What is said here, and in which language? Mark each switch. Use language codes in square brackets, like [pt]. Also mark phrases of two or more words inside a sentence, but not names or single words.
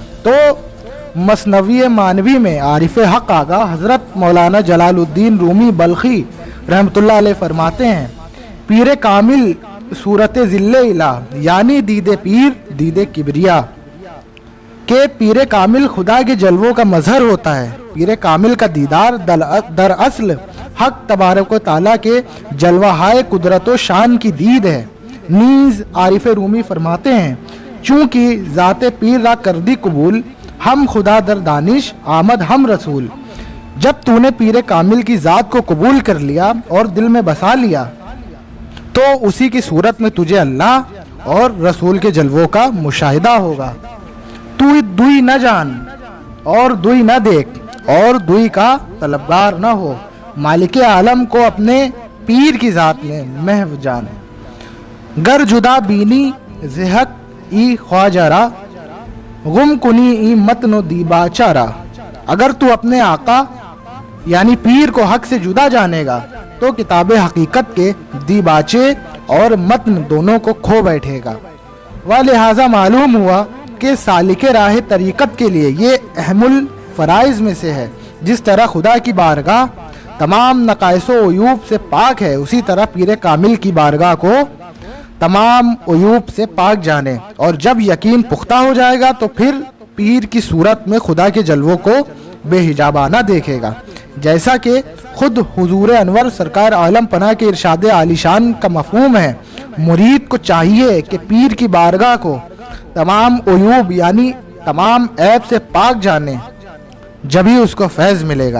[ur] تو مثنوی مانوی میں عارف حق آگا حضرت مولانا جلال الدین رومی بلخی رحمۃ اللہ علیہ فرماتے ہیں، [fa] پیر کامل صورت ذل الہ [ur] یعنی [fa] دید پیر دید کبریا، [ur] کہ پیر کامل خدا کے جلووں کا مظہر ہوتا ہے۔ پیر کامل کا دیدار در اصل حق تبارک و تعالیٰ کے جلوہ ہائے قدرت و شان کی دید ہے۔ نیز عارف رومی فرماتے ہیں، [fa] چونکہ ذات پیر را کردی قبول، ہم خدا در دانش آمد ہم رسول۔ [ur] جب تو نے پیر کامل کی ذات کو قبول کر لیا اور دل میں بسا لیا تو اسی کی صورت میں تجھے اللہ اور رسول کے جلووں کا مشاہدہ ہوگا۔ تو دوئی نہ جان اور دوئی نہ دیکھ اور دوئی کا طلبگار نہ ہو، مالک عالم کو اپنے پیر کی ذات میں محو جان۔ [fa] گر جدا بینی زہک ای خواجہ را، غم کنی ای متن و دیباچہ را۔ [ur] اگر تو اپنے آقا یعنی پیر کو حق سے جدا جانے گا تو کتاب حقیقت کے دیباچے اور متن دونوں کو کھو بیٹھے گا۔ لہٰذا معلوم ہوا کہ سالک راہ طریقت کے لیے یہ [ar] اہم الفرائض [ur] میں سے ہے۔ جس طرح خدا کی بارگاہ تمام نقائص و عیوب سے پاک ہے، اسی طرح پیر کامل کی بارگاہ کو تمام عیوب سے پاک جانے. اور جب یقین پختہ ہو جائے گا تو پھر پیر کی صورت میں خدا کے جلووں کو بے حجابانہ دیکھے گا. جیسا کہ خود حضور انور سرکار عالم پناہ کے ارشاد عالیشان کا مفہوم ہے، مرید کو چاہیے کہ پیر کی بارگاہ کو تمام عیوب یعنی تمام عیب سے پاک جانے، جبھی اس کو فیض ملے گا.